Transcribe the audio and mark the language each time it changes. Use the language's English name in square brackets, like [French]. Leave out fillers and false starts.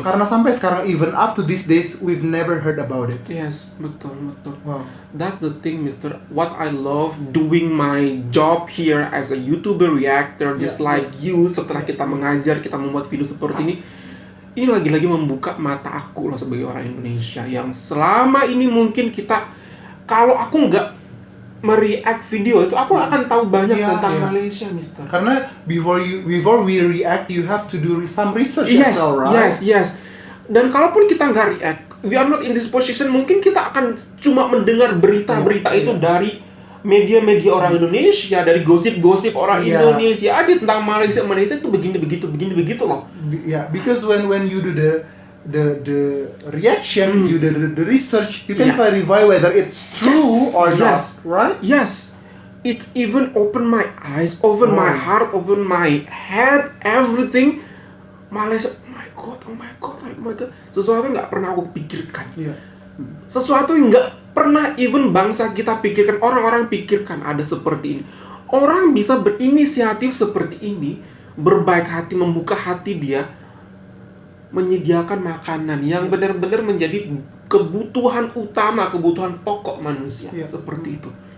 [Indonesian] Karena sampai sekarang, [English] even up to these days, we've never heard about it. [Indonesian] Yes, betul. [English] Wow. That's the thing, Mister. What I love doing my job here as a YouTuber reactor, just like you. [Indonesian] Setelah kita mengajar, kita membuat video seperti ini lagi-lagi membuka mata aku lah sebagai orang Indonesia yang selama ini mungkin kalau aku nggak mereact video itu, aku akan tahu banyak tentang Malaysia, Mister. Karena [English] before we react, you have to do some research as well, right? [Indonesian] Yes. Dan kalaupun kita nggak react, [English] we are not in this position, [Indonesian] mungkin kita akan cuma mendengar berita-berita itu dari media-media orang Indonesia, dari gosip-gosip orang Indonesia tentang Malaysia itu begini begitu loh. [English] Because when you do the reaction, you do the research, you can clarify whether it's true or not, right? Yes. It even opened my eyes, opened my heart, opened my head, everything. Malaysia, oh my god. [Indonesian] Sesuatu yang nggak pernah aku pikirkan. Sesuatu yang nggak pernah [English] even [Indonesian] bangsa kita pikirkan, orang-orang pikirkan ada seperti ini. Orang bisa berinisiatif seperti ini, berbaik hati, membuka hati dia, menyediakan makanan yang benar-benar menjadi kebutuhan utama, kebutuhan pokok manusia. Seperti itu.